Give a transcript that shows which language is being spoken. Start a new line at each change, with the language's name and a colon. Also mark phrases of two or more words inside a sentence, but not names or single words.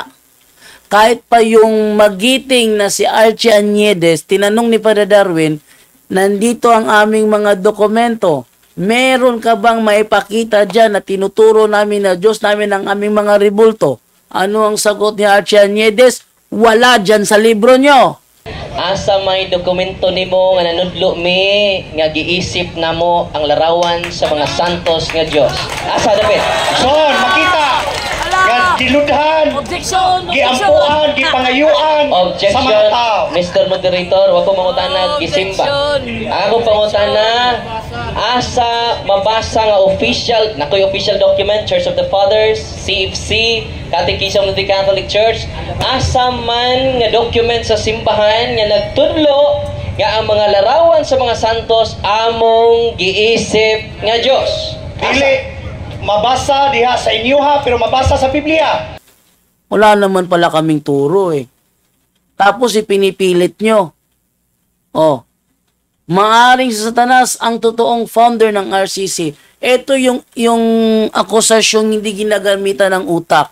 Filipino: Kahit pa yung magiting na si Archie Añedes, tinanong ni Father Darwin, nandito ang aming mga dokumento. Meron ka bang maipakita dyan na tinuturo namin na Diyos namin ang aming mga ribulto? Ano ang sagot ni Archie Añedes? Wala dyan sa libro nyo.
Cebuano: Asa may dokumento nimo nga nanudlo mi nga giisip namo ang larawan sa mga santos nga Dios. Asa dapat? Son, makita. Nga diludhan. Objection! Giampuan, gipangayuan sa mga tao. Mr. Moderator, wa ko mangutana gisimba. Ako pangutana, asa mabasa nga official, nakoy
English: official document,
Cebuano: Church of the Fathers, CFC, Catechism of the Catholic Church, asa man nga document sa simbahan nga nagtudlo nga ang mga larawan sa mga santos among giisip nga Dios. Dili mabasa diha sa inyo pero mabasa sa Biblia.
Filipino: Wala naman pala kaming turo eh. Tapos ipinipilit nyo. Oh, maaring si Satanas ang totoong founder ng RCC. Ito yung akusasyong hindi ginagamitan ng utak.